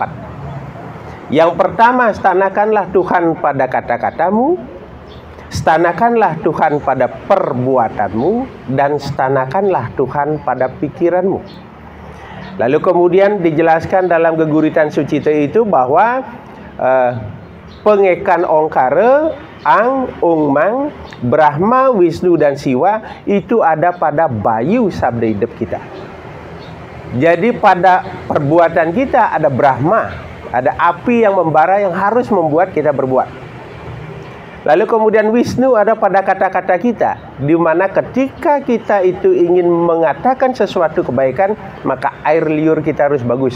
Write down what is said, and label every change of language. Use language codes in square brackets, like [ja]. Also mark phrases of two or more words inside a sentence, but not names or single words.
[id] Yang pertama, stanakanlah Tuhan pada kata-katamu, stanakanlah Tuhan pada perbuatanmu, dan stanakanlah Tuhan pada pikiranmu. Lalu kemudian dijelaskan dalam Geguritan Sucita itu bahwa pengekan ongkara, ang, ungmang, Brahma, Wisnu, dan Siwa itu ada pada bayu sabda hidup kita. Jadi pada perbuatan kita ada Brahma, ada api yang membara yang harus membuat kita berbuat. Lalu kemudian Wisnu ada pada kata-kata kita, di mana ketika kita itu ingin mengatakan sesuatu kebaikan, maka air liur kita harus bagus.